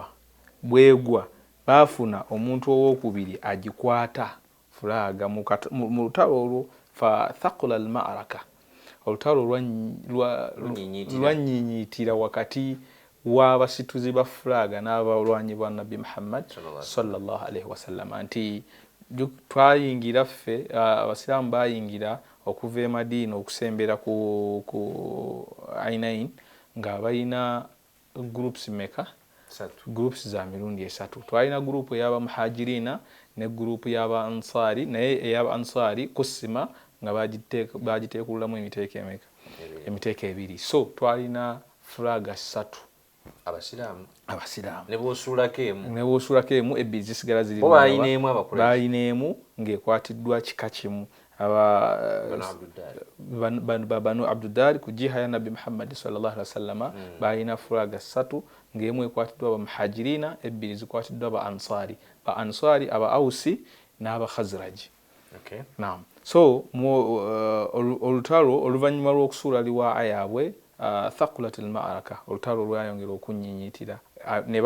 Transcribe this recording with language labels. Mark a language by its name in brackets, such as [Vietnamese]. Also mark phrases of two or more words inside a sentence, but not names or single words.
[Ganda] Bwegwa baafuna omuntu owookubiri agikwata fulaaga mu lutalo olwo [Arabic] فثقل المعركة. [Ganda] Olutalo lwanyinyitira wakati w'abasituzi ba fulaaga n'abalwanyi bwa Nabbi Muhammad [Arabic] صلى الله عليه وسلم [Ganda] nti twayingira ffe abasiraamu bayingira okuva e Madiina okusembera ku Ainain nga balina groups meka groups za mirundi esatu. Twalina group ey'aba muhajirina ne group y'aba ansari naye ey'aba ansari kusima nga bagiteekulamu emiteeko emeka emiteeko ebiri. So twalina flaga 3 abasiraamu ne bw'osuulako emu ebbiri zisigala ziri bayineemu ng'ekwatiddwa kika kimu Banu Abduddar ku jiha ya Nabbi Muhammad [Arabic] صلى الله عليه وسلم [Ganda] balina flaga 3 ng'emu ekwatiddwa aba muhajirina ebbiri zikwatiddwa ba ansari aba ausi n'aba khazraj. Naam. So olutalo oluvannyuma lw'okusuula liwaa yaabwe [Arabic] ثقلت المعركة [Ganda] olutalo lwayongera okunnyinyitira ne